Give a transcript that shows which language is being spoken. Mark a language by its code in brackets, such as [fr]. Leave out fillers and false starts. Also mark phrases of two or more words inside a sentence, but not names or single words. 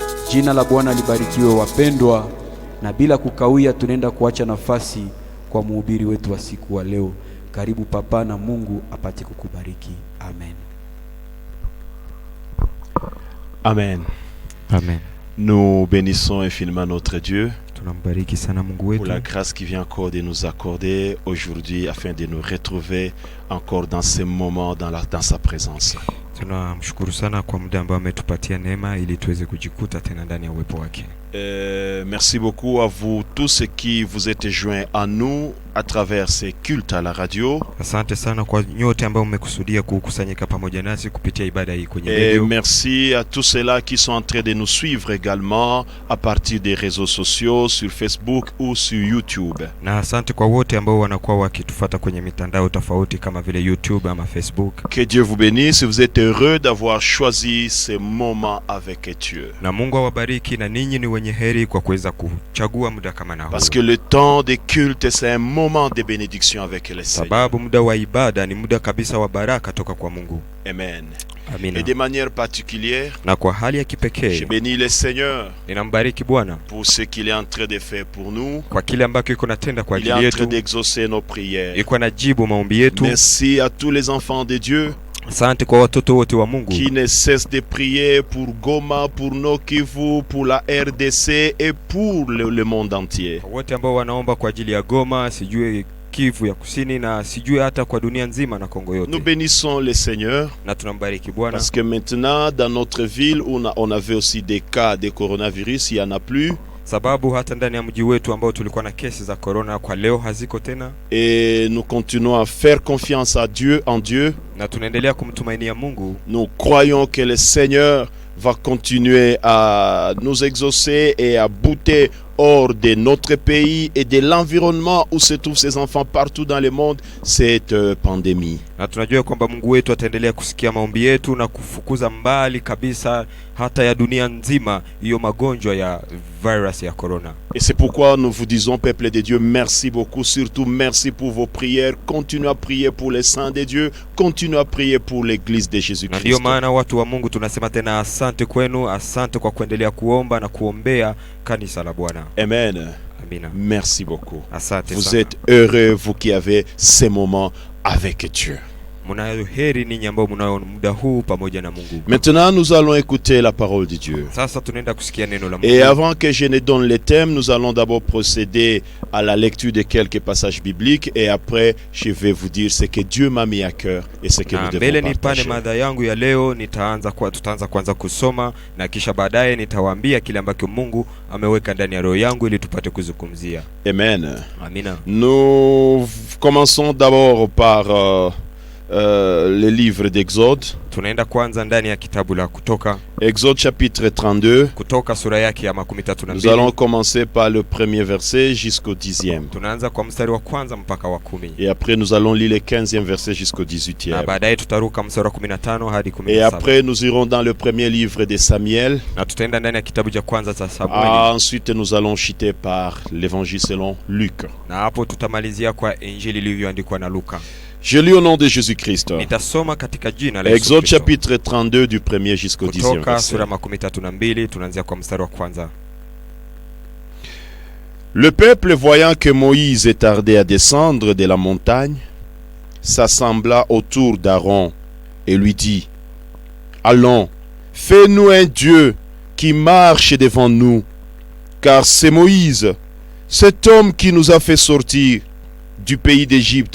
[sw] Jina la Bwana libarikiwe wapendwa, na bila kukawia tunaenda kuacha nafasi kwa mhubiri wetu wa siku wa leo. Karibu papa, na Mungu apate kukubariki. Amen. Amen. Amen. [fr] Nous bénissons infiniment notre Dieu pour la grâce qui vient encore de nous accorder aujourd'hui afin de nous retrouver encore dans ces moments dans sa présence. [sw] Tunamshukuru sana kwa muda ambao ametupatia neema ili tuweze kujikuta tena ndani ya uwepo wake. [fr] Merci beaucoup à vous tous qui vous êtes joints à nous à travers ces cultes à la radio. [sw] Asante sana kwa nyote ambao mmekusudia kukusanyika pamoja nasi kupitia ibada hii kwenye radio. [fr] Et merci à tous ceux-là qui sont en train de nous suivre également à partir des réseaux sociaux sur Facebook ou sur YouTube. [sw] Na asante kwa wote ambao wanakuwa wakitufuata kwenye mitandao tofauti kama vile YouTube ama Facebook. [fr] Que Dieu vous bénisse, vous êtes heureux d'avoir choisi ce moment avec Dieu. [sw] Na Mungu awabariki, na ninyi ni wenye heri kwa kuweza kuchagua muda kama na huu. [fr] Parce que le temps de culte c'est un moment de bénédiction avec le Seigneur. [sw] Sababu muda wa ibada ni muda kabisa wa baraka toka kwa Mungu. [fr] Amen. [sw] Amina. [fr] Et de manière particulière, [sw] na kwa hali ya kipekee, [fr] je bénis le Seigneur [sw] ninambariki Bwana [fr] pour ce qu'il est en train de faire pour nous. [sw] Kwa kile ambacho iko natenda kwa ajili yetu. [fr] Il est en train d'exaucer nos prières. [sw] Iko najibu maombi yetu. [fr] Merci à tous les enfants de Dieu. [sw] Asante kwa watoto wote wa Mungu [fr] qui ne cessent de prier pour Goma, pour Nord Kivu, pour la RDC et pour le monde entier. [sw] Wote ambao wanaomba kwa ajili ya Goma, sijui Kivu ya Kusini, na sijui hata kwa dunia nzima na Kongo yote. [fr] Nous bénissons le Seigneur. [sw] Na tunambariki Bwana. [fr] Parce que maintenant dans notre ville où on avait aussi des cas de coronavirus, il y en a plus. [sw] Sababu hata ndani ya mji wetu ambao tulikuwa na kesi za corona kwa leo haziko tena. [fr] Et nous continuons à faire confiance à Dieu, en Dieu. [sw] Na tunaendelea kumtumainia Mungu. [fr] Nous croyons que le Seigneur va continuer à nous exaucer et à bouter hors de notre pays et de l'environnement où se trouvent ces enfants partout dans le monde cette pandémie. [sw] Na tunajua kwamba Mungu wetu ataendelea kusikia maombi yetu na kufukuza mbali kabisa hata ya dunia nzima hiyo magonjwa ya virus ya corona. [fr] Et c'est pourquoi nous vous disons, peuple de Dieu, merci beaucoup, surtout merci pour vos prières. Continuez à prier pour les saints de Dieu, continuez à prier pour l'église de Jésus-Christ. [sw] Ndio maana watu wa Mungu tunasema tena asante kwenu, asante kwa kuendelea kuomba na kuombea kanisa la Bwana. [fr] Amen. [sw] Amina. [fr] Merci beaucoup. [sw] Asante [fr] vous [sw] sana. [fr] Êtes heureux, vous qui avez ces moments avec Dieu. [sw] Munayoheri ninyi ambao mnao muda huu pamoja na Mungu. [fr] Maintenant nous allons écouter la parole de Dieu. [sw] Sasa tunaenda kusikia neno la Mungu. [fr] Et avant que je ne donne les thèmes, nous allons d'abord procéder à la lecture de quelques passages bibliques et après je vais vous dire ce que Dieu m'a mis à cœur et ce que nous devons partager. [sw] Nipane mada yangu ya leo, tutaanza kwanza kusoma na kisha baadaye nitawaambia kile ambacho Mungu ameweka ndani ya roho yangu ili tupate kuzungumzia. [fr] Amen. [sw] Amina. [fr] Nous commençons d'abord par le livre d'Exode. [sw] Tunaenda kwanza ndani ya kitabu la Kutoka. [fr] Exode chapitre 32. [sw] Kutoka sura yake ya 32. [fr] Nous allons commencer par le premier verset jusqu'au 10e. [sw] Tunaanza kwa mstari wa kwanza mpaka wa 10. [fr] Et après nous allons lire le 15e verset jusqu'au 18e. [sw] Na baadaye tutaruka mstari wa 15 hadi 17. [fr] Et après nous irons dans le premier livre de Samuel. [sw] Na tutaenda ndani ya kitabu cha kwanza cha Samueli. [fr] Ensuite nous allons chuter par l'évangile selon Luc. [sw] Na hapo tutamalizia kwa injili ilivyoandikwa na Luka. [fr] Je lis au nom de Jésus-Christ. [sw] Nitasoma katika jina la [fr] Exode chapitre 32 du premier jusqu'au 10e [sw] Kutoka [fr] verset. [sw] sura 32 tunaanzia kwa mstari wa kwanza. [fr] Le peuple, voyant que Moïse tardait à descendre de la montagne, s'assembla autour d'Aaron et lui dit: Allons, fais-nous un Dieu qui marche devant nous, car c'est Moïse, cet homme qui nous a fait sortir du pays d'Égypte.